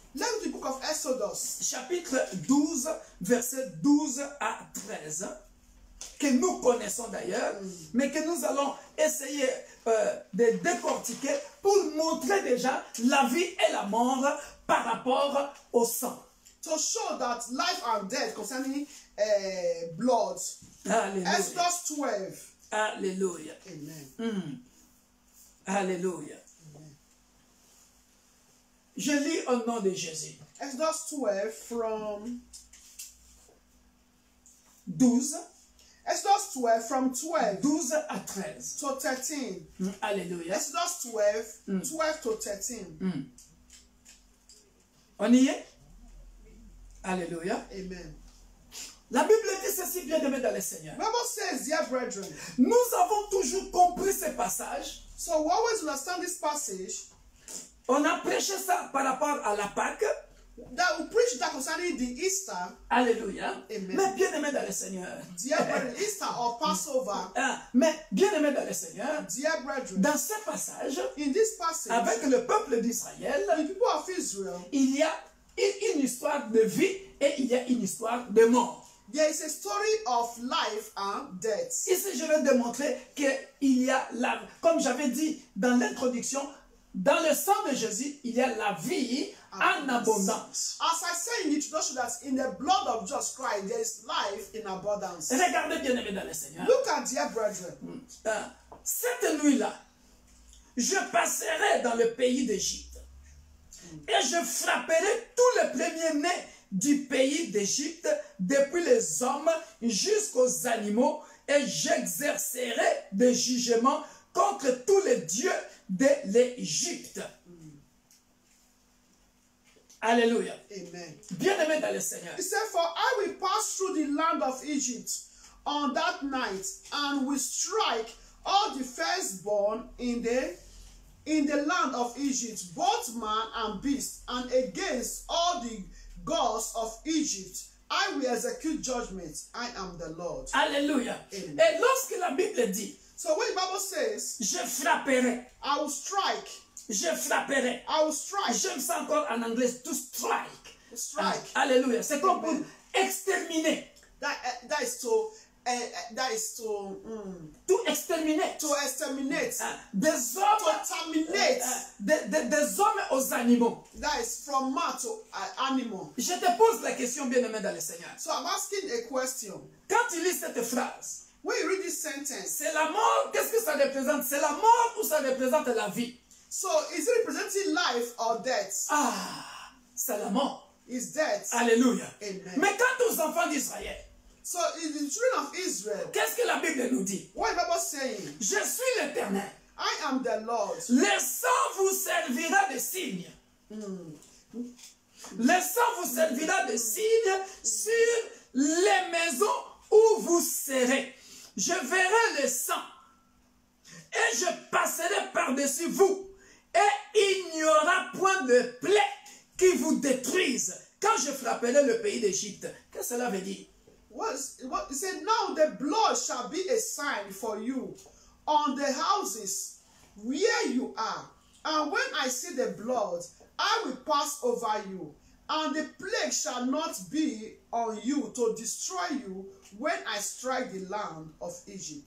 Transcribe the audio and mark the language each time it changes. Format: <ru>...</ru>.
<en>let's the book of Exodus,</en> <fr>chapitre 12, versets 12 à 13, que nous connaissons d'ailleurs, mais que nous allons essayer de décortiquer pour montrer déjà la vie et la mort par rapport au sang.</fr> <en>to show that life and death concerning blood.</en> <fr>Alléluia.</fr> <en>Exodus 12.</en> <fr>Alléluia. Amen. Alléluia. Je lis au nom de Jésus.</fr> <en>Exodus 12 from 12, Exodus 12 from 12</en> <fr>12 à 13.</fr> <en>to 13.</en> <fr>Alléluia.</fr> <en>Exodus 12, 12 to 13.</en> <fr>On y est? Alléluia. Amen. La Bible dit ceci, bien-aimé dans le Seigneur.</fr> <en>Bible says, dear brethren,</en> <fr>Nous avons toujours compris ce passage.</fr> <en>so we always understand this passage</en> <fr>On a prêché ça par rapport à la Pâque.</fr> <en>that we preach that concerning the Easter,</en> <fr>Alléluia. Amen. Mais bien-aimé dans le Seigneur.</fr> <en>dear brethren, Easter or Passover,</en> <fr>Mais bien-aimé dans le Seigneur,</fr> <en>dear brethren,</en> <fr>dans ce passage,</fr> <en>in this passage,</en> <fr>avec le peuple d'Israël,</fr> <en>the people of Israel,</en> <fr>il y a une histoire de vie et il y a une histoire de mort.</fr> <en>there is a story of life and death.</en> <fr>Ici, je vais démontrer qu'il y a, comme j'avais dit dans l'introduction, dans le sang de Jésus, il y a la vie en abondance.</fr> <en>As I say in the introduction, that in the blood of Jesus Christ, there is life in abundance.</en> <fr>Regardez bien aimé dans le Seigneur.</fr> <en>Look at, dear brethren,</en> <fr>Cette nuit-là, je passerai dans le pays d'Égypte et je frapperai tous les premiers-nés du pays d'Égypte, depuis les hommes jusqu'aux animaux, et j'exercerai des jugements contre tous les dieux de l'Égypte. Alléluia. amen. Bien-aimé dans le Seigneur.</fr> <en>He said, for I will pass through the land of Egypt on that night, and will strike all the firstborn in the land of Egypt, both man and beast, and against all the gods of Egypt, I will execute judgment. I am the Lord. Alléluia. Amen.</en> <fr>Et lorsque la Bible dit,</fr> <en>So when the Bible says,</en> <fr>je frapperai,</fr> <en>I will strike,</en> <fr>je frapperai,</fr> <en>I will strike,</en> <fr>j'aime ça encore en anglais,</fr> <en>to strike. strike.</en> <fr>Alléluia. C'est comme pour Amen. exterminer.</fr> <en>That is to</en> <fr>Tout exterminer.</fr> <en>to exterminate,</en> <fr>Des hommes,</fr> <en>to terminate.</en> <fr>des hommes aux animaux.</fr> <en>That is from man to animal.</en> <fr>Je te pose la question, bien-aimé dans le Seigneur.</fr> <en>So I'm asking a question.</en> <fr>Quand tu lis cette phrase,</fr> <en>When you read this sentence,</en> <fr>c'est la mort. Qu'est-ce que ça représente? C'est la mort ou ça représente la vie?</fr> <en>so is it representing life or death?</en> <fr>Ah, c'est la mort.</fr> <en>It's death.</en> <fr>Alléluia. Amen. Mais quant aux enfants d'Israël,</fr> <en>So in the children of Israel,</en> <fr>qu'est-ce que la Bible nous dit?</fr> <en>what is the Bible saying?</en> <fr>Je suis l'Éternel.</fr> <en>I am the Lord.</en> <fr>Le sang vous servira de signe. Le sang vous servira de signe sur les maisons où vous serez. Je verrai le sang et je passerai par-dessus vous. Et il n'y aura point de plaie qui vous détruise quand je frapperai le pays d'Égypte. Qu'est-ce que cela veut dire?</fr> <en>What it said, now the blood shall be a sign for you on the houses where you are. And when I see the blood, I will pass over you. And the plague shall not be on you to destroy you when I strike the land of Egypt.</en>